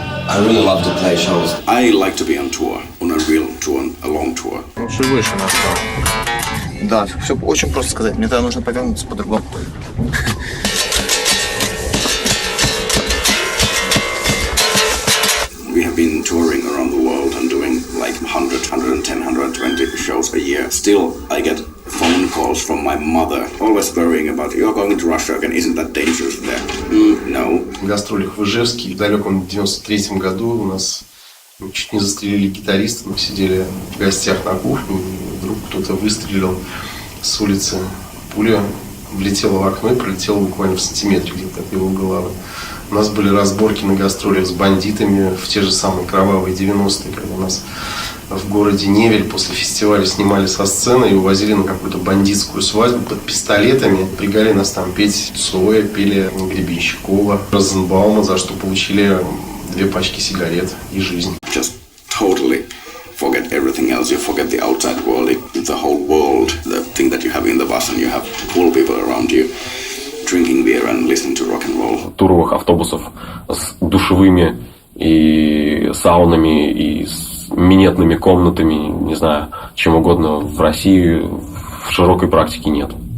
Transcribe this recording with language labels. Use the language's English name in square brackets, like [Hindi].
[English] I really love to play shows. I like to be on tour, on a real tour, a long tour. [Russian] больше и выше настал. Да, все очень просто сказать. Мне тогда нужно повернуться по-другому. [English] We have been touring around the world and doing like 100, 110, 120 shows a year. Still, I get phone calls from my mother, always worrying about, you're going to Russia again, isn't that dangerous there? No. [Russian] В гастролях в Ижевске в далеком 93-м году у нас чуть не застрелили гитариста. Мы сидели в гостях на кухне, и вдруг кто-то выстрелил с улицы. Пуля влетела в окно и пролетела буквально в сантиметре где-то от его головы. У нас были разборки на гастролях с бандитами в те же самые кровавые 90-е, когда нас в городе Невель после фестиваля снимали со сцены и увозили на какую-то бандитскую свадьбу под пистолетами. Пригали нас там петь Цоя, пели Гребенщикова, Розенбаума, за что получили 2 пачки сигарет и жизнь. [English] Just totally forget everything else. You forget the outside world, the whole world, the thing that you have in the bus, and you have cool people around you. Drinking beer and listening to rock and roll. [Russian] Туровых автобусов с душевыми и саунами и с минетными комнатами, не знаю, чем угодно в России в широкой практике нет.